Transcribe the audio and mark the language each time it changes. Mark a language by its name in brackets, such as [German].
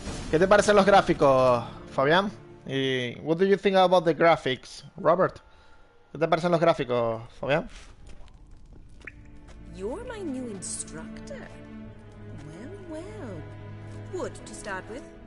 [Spanish] ¿Qué te parecen los gráficos, Fabián? [English] Y what do you think about the graphics, Robert? [Spanish] ¿Qué te parecen los gráficos, Fabián? [English] You're my new instructor. Well, well. Wood to start with.